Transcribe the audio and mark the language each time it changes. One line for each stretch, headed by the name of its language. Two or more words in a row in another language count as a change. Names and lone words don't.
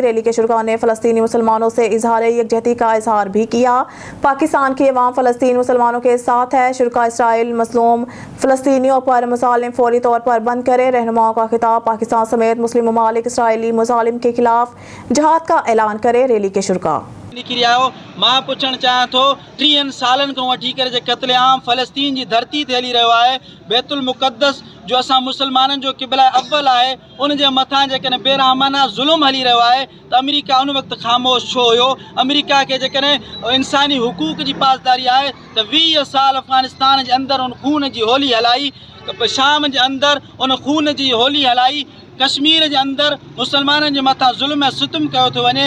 Urdu: ریلی کے شرکا نے فلسطینی مسلمانوں سے اظہار یکجہتی کا اظہار بھی کیا۔ پاکستان کی عوام فلسطین مسلمانوں کے ساتھ ہے۔ شرکا اسرائیل مظلوم فلسطینیوں پر مظالم فوری طور پر بند کرے۔ رہنماؤں کا خطاب پاکستان سمیت مسلم ممالک اسرائیلی مظالم کے خلاف جہاد کا اعلان کرے۔ ریلی کے شرکا
Sindhi: मां पुछण चाहियां थो 30 सालनि खां वठी करे जे क़त्ल आम फ़लस्तीन जी धरती ते हली रहियो आहे। बैतुल मुक़द्दस जो असां मुसलमाननि जो क़िबला अव्वल आहे उन जे मथां जेकॾहिं बेरहमाना ज़ुल्म हली रहियो आहे त अमेरिका उन वक़्तु ख़ामोश छो हुयो। अमेरिका खे जेकॾहिं इंसानी हुकूक जी पासदारी आहे त 20 साल अफ़गानिस्तान जे अंदरि उन खून जी होली हलाई, शाम जे अंदरि उन खून जी होली हलाई, कश्मीर जे अंदरि मुसलमाननि जे मथां ज़ुल्म ऐं सितम कयो थो वञे।